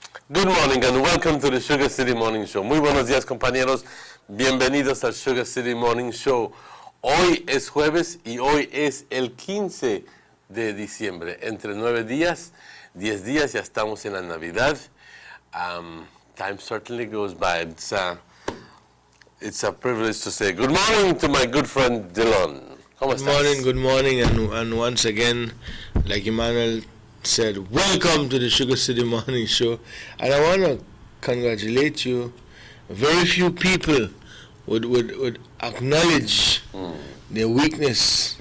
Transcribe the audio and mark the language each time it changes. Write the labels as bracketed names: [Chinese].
[English] Good morning and welcome to the Sugar City Morning Show. [Spanish] Muy buenos días, compañeros. Bienvenidos al Sugar City Morning Show. Hoy es jueves y hoy es el 15 de diciembre. Entre 9 días, 10 días, ya estamos en la Navidad. [English] Time certainly goes by. It's a privilege to say good morning to my good friend Dylan. [Spanish] ¿Cómo estás? [English] Good morning, and once again, like Emmanuel said, welcome to the Sugar City Morning Show. And I want to congratulate you. Very few people would acknowledge their weakness.